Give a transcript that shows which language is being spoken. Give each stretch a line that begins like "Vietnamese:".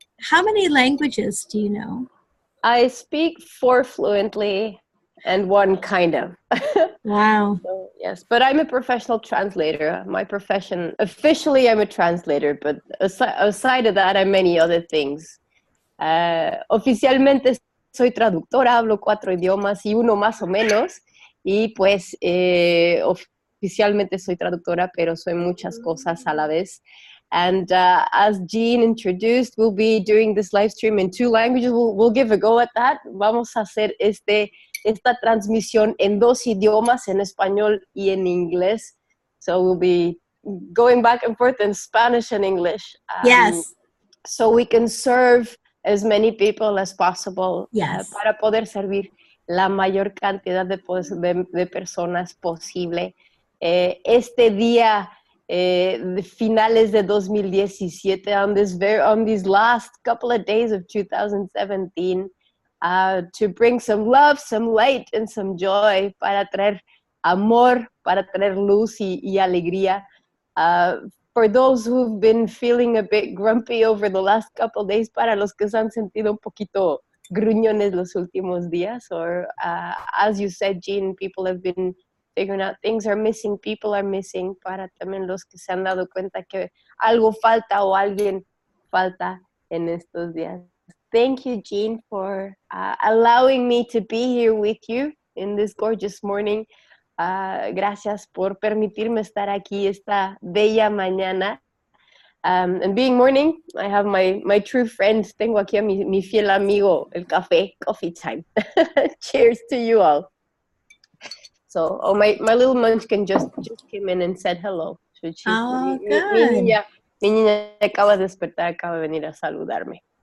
English: How many languages do you know? I speak 4 fluently and 1 kind of. Wow. So, yes, but I'm a professional translator. My profession, officially I'm a translator, but aside of that, I'm many other things.
Spanish: Oficialmente soy traductora, hablo 4 idiomas y uno más o menos. Y pues oficialmente soy traductora, pero soy muchas cosas a la vez.
English: And as Jean introduced, we'll be doing this live stream in 2 languages. We'll give a go at that.
Spanish: Vamos a hacer esta transmisión en 2 idiomas, en español y en inglés.
English: So we'll be going back and forth in Spanish and English. Yes. So we can serve as many people as possible. Yes.
Spanish: Para poder servir la mayor cantidad de personas posible. Este día the finales de 2017,
English: on these last couple of days of 2017, to bring some love, some light, and some joy,
Spanish: para traer amor, para traer luz y alegría.
English: For those who've been feeling a bit grumpy over the last couple of days,
Spanish: para los que se han sentido un poquito gruñones los últimos días,
English: or as you said, Jean, people have been figuring out things are missing, people are missing,
Spanish: para también los que se han dado cuenta que algo falta o alguien falta en estos días.
English: Thank you, Jean, for allowing me to be here with you in this gorgeous morning.
Spanish: Gracias por permitirme estar aquí esta bella mañana.
English: And being morning, I have my true friends.
Spanish: Tengo aquí a mi fiel amigo, el café,
English: coffee time. Cheers to you all. So, my little munchkin just came in and said hello. So good.
Spanish: Mi niña acaba de despertar, acaba de venir a saludarme.